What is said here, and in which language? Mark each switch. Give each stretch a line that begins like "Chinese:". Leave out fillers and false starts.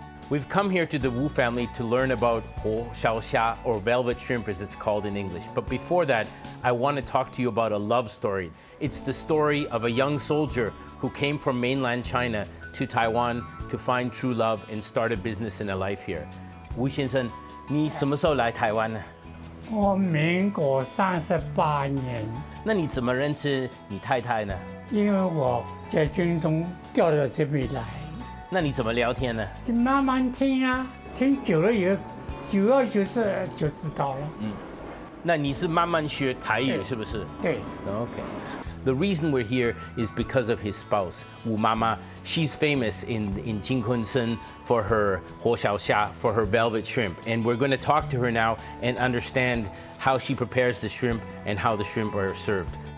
English: We've come here to the Wu family to learn about火烧虾, or velvet shrimp as it's called in English. But before that, I want to talk to you about a love story. It's the story of a young soldier who came from mainland China to Taiwan to find true love and start a business and a life here.
Chinese: Wu 先生，你什么时候来台湾呢？我民国38年，那你怎么认识你太太呢？因为我在军中调到这边来，那你怎么聊天呢？就慢慢听啊，听久了以后，久了就知道了。那你是慢慢学台语是不是？对。
English: Okay. The reason we're here is because of his spouse, Wu Mama. She's famous in Qingshan for her火燒蝦, for her velvet shrimp. And we're going to talk to her now and understand how she prepares the shrimp and how the shrimp are served.